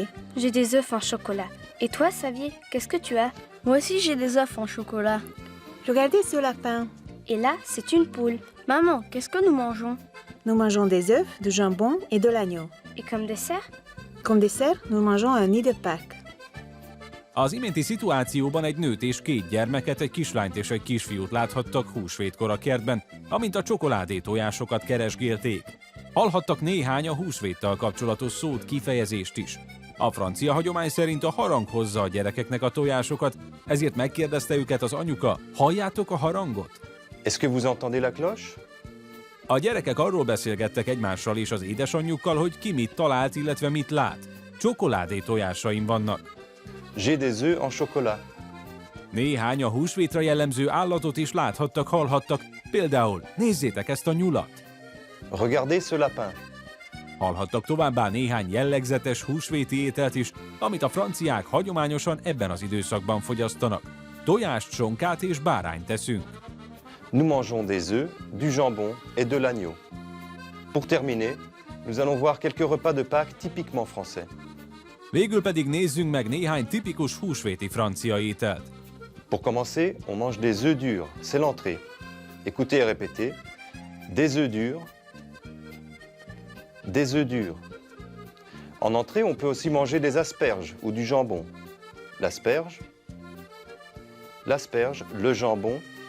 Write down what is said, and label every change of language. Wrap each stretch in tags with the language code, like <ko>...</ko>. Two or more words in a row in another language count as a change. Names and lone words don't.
<fr>J'ai des œufs en chocolat. Et toi, Xavier, qu'est-ce que tu as? Moi aussi, j'ai des œufs en chocolat. Regardez ce lapin. Et là, c'est une poule. Maman, qu'est-ce que nous mangeons? Nous mangeons des œufs, du jambon et de l'agneau. Et comme dessert? Comme dessert, nous mangeons un nid de Pâques.</fr> <hu>Az iménti szituációban egy nőt és 2 gyermeket, egy kislányt és egy kisfiút láthattak húsvétkor a kertben, amint a csokoládé tojásokat keresgélték. Hallhattak néhány a húsvéttal kapcsolatos szót, kifejezést is. A francia hagyomány szerint a harang hozza a gyerekeknek a tojásokat, ezért megkérdezte őket az anyuka, halljátok a harangot?</hu> <fr>Est-ce que vous entendez la cloche?</fr> <hu>A gyerekek arról beszélgettek egymással és az édesanyjukkal, hogy ki mit talált, illetve mit lát. Csokoládé tojásaim vannak.</hu> <fr>J'ai des œufs en chocolat.</fr> <hu>Néhány a húsvétra jellemző állatot is láthattak, hallhattak, például nézzétek ezt a nyulat.</hu> <fr>Regardez ce lapin.</fr> <hu>Hallhattak továbbá néhány jellegzetes húsvéti ételt is, amit a franciák hagyományosan ebben az időszakban fogyasztanak. Tojást, sonkát és bárányt teszünk.</hu> <fr>Nous mangeons des œufs, du jambon et de l'agneau. Pour terminer, nous allons voir quelques repas de Pâques typiquement français.</fr> <hu>Végül pedig nézzünk meg néhány tipikus húsvéti francia ételt.</hu> <fr>Pour commencer, on mange des œufs durs, c'est l'entrée. Écoutez et répétez. Des œufs durs. Des œufs durs. En entrée, on peut aussi manger des asperges ou du jambon. L'asperge. L'asperge, le jambon.</fr>